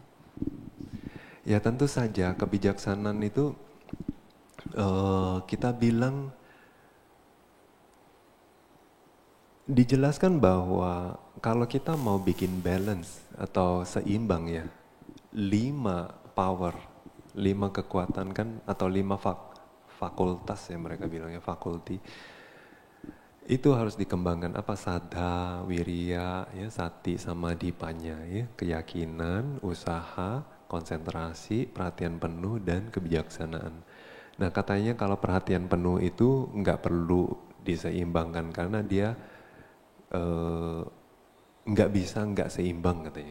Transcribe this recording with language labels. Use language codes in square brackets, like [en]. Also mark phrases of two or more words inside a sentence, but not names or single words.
[id] Ya tentu saja kebijaksanaan itu kita bilang, dijelaskan bahwa kalau kita mau bikin balance atau seimbang 5 power, 5 kekuatan kan, atau 5 fakultas ya mereka bilangnya, fakulti, itu harus dikembangkan apa? [pi] Saddha, wirya, sati, samadhi, panya, [id] keyakinan, usaha, konsentrasi, perhatian penuh, dan kebijaksanaan. Nah, katanya kalau perhatian penuh itu nggak perlu diseimbangkan karena dia nggak seimbang katanya.